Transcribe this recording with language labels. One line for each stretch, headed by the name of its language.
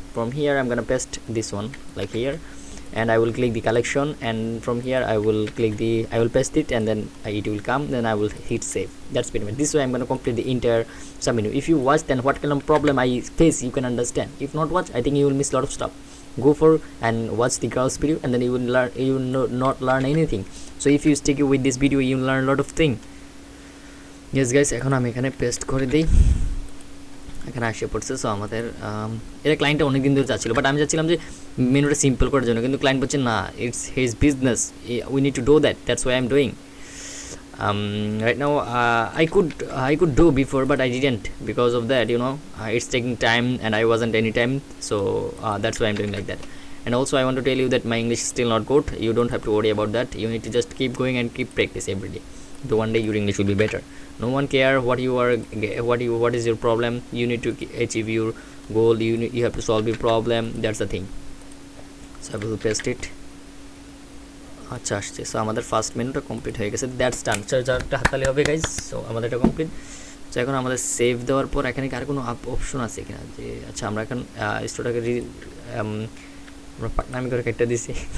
English: From here I'm gonna paste this one like here, and I will click the collection, and from here I will click I will paste it, and then it will come, then I will hit save. That's pretty much this way I'm gonna complete the entire sub menu. If you watch, then what kind of problem I face you can understand. If not watch, I think you will miss a lot of stuff. Go for and watch the girls video, and then you will learn, you will not learn anything. So if you stick with this video, you will learn a lot of thing. Yes guys,
Bangla: এখন আমি এখানে paste করে দিই, এখানে আসে পড়ছে. So আমাদের এটা ক্লায়েন্টটা অনেকদিন ধরে চাচ্ছিল, বাট আমি চাচ্ছিলাম যে মেনুটা সিম্পল করার জন্য, কিন্তু ক্লায়েন্ট বলছে না,
English: It's his business, we need to do that, that's why I am doing. Right now I could do before, but I didn't, because of that, you know, it's taking time and I wasn't any time. So that's why I'm doing like that. And also I want to tell you that my English is still not good. You don't have to worry about that. You need to just keep going and keep practice every day. So one day your English will be better. No one care what is your problem. You need to achieve your goal. You have to solve your problem. That's the thing. So I will paste it.
Bangla: আচ্ছা আসছে. So আমাদের first মেনুটা complete হয়ে গেছে,
English: That's done.
Bangla: চার্জারটা হাতালে হবে guys. So আমাদের এটা কমপ্লিট. সো এখন আমাদের সেভ দেওয়ার পর এখানে আর কোনো অপশন আছে কিনা, যে আচ্ছা আমরা এখন স্টোরটাকে আমরা পাটনামি করে কেটে দিছি.